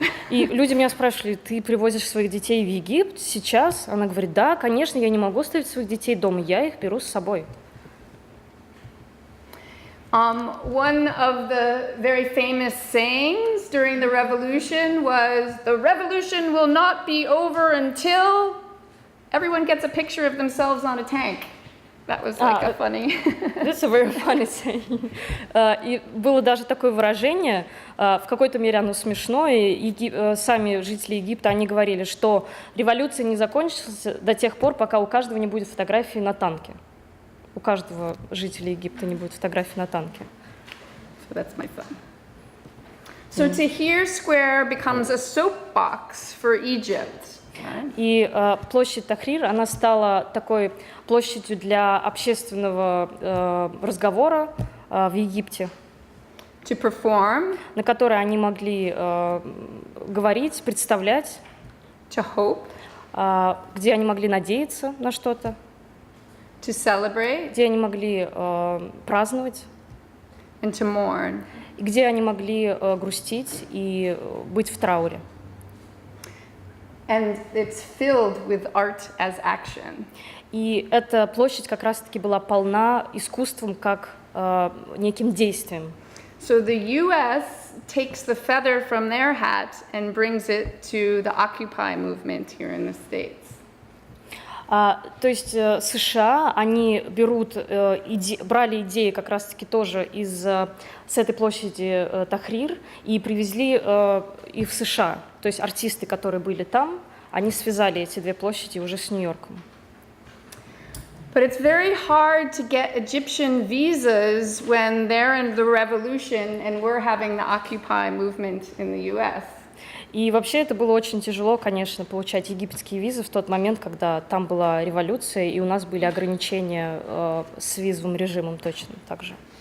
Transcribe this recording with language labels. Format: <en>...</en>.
<ru>И люди меня спрашивали, ты привозишь своих детей в Египет сейчас? Она говорит, да, конечно, я не могу оставить своих детей дома, я их беру с собой.</ru> <en>One of the very famous sayings during the revolution was, "The revolution will not be over until everyone gets a picture of themselves on a tank." That was like a funny... That's a very funny saying.</en> <ru>И было даже такое выражение, в какой-то мере оно смешное, и сами жители Египта, они говорили, что революция не закончится до тех пор, пока у каждого не будет фотографии на танке. У каждого жителя Египта не будет фотографии на танке.</ru> <en>So that's my son. So Tahrir Square becomes a soapbox for Egypt.</en> <ru>И площадь Тахрир, она стала такой площадью для общественного разговора в Египте,</ru> <en>To perform,</en> <ru>на которой они могли говорить, представлять,</ru> <en>to hope,</en> <ru>где они могли надеяться на что-то,</ru> <en>to celebrate,</en> <ru>где они могли праздновать,</ru> <en>and to mourn.</en> <ru>и где они могли грустить и быть в трауре.</ru> <en>And it's filled with art as action.</en> <ru>И эта площадь как раз-таки была полна искусством как неким действием.</ru> <en>So the U.S. takes the feather from their hat and brings it to the Occupy movement here in the States.</en> <ru>То есть США, они брали идеи как раз-таки тоже с этой площади Тахрир и привезли их в США. То есть артисты, которые были там, они связали эти две площади уже с Нью-Йорком.</ru> <en>But it's very hard to get Egyptian visas when they're in the revolution and we're having the Occupy movement in the U.S.</en> <ru>И вообще это было очень тяжело, конечно, получать египетские визы в тот момент, когда там была революция, и у нас были ограничения с визовым режимом точно так же.</ru>